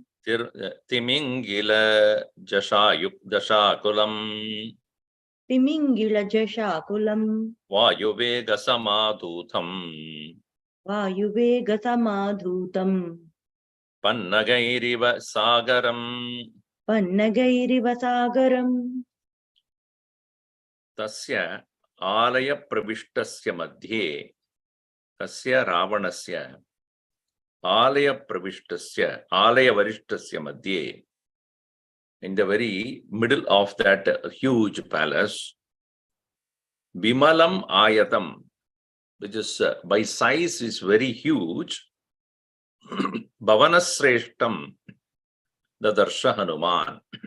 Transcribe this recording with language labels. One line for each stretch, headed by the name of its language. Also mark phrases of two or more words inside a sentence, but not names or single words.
Sanskrit: तिमिङ्गिल झषाकुलम् Timingilajashakulam वायुवेग समाधूतम् Vayuvegasamadhutam पन्नगैरिव सागरम् Pannagairivasagaram तस्य आलय प्रविष्टस्य मध्ये तस्य रावणस्य आलय प्रविष्टस्य आलय वरिष्ठस्य मध्ये,
English: in the very middle of that huge palace,
Sanskrit: विमलम् आयतम्,
English: which is by size is very huge,
Sanskrit: भवनश्रेष्ठं ददर्श हनुमान्.